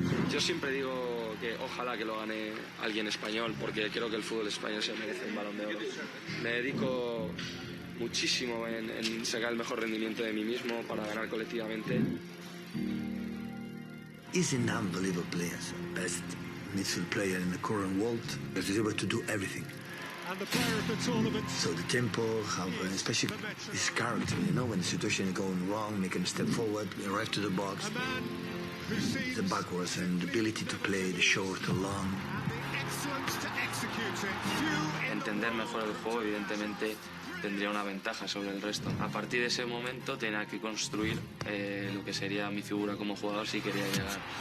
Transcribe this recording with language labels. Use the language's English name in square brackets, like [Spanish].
[Spanish] Yo siempre digo que ojalá que lo gane alguien español, porque creo que el fútbol español se merece un Balón de Oro. Me dedico muchísimo en sacar el mejor rendimiento de mí mismo para ganar colectivamente. [English] He's an unbelievable player, best midfield player in the current world. He's able to do everything. And the player of the tournament. So the tempo, how, especially his character, you know, when the situation is going wrong, making a step forward, arrive to the box. The backwards and the ability to play the short or long. [Spanish] Entender mejor el juego, evidentemente, tendría una ventaja sobre el resto. A partir de ese momento tenía que construir lo que sería mi figura como jugador si quería llegar.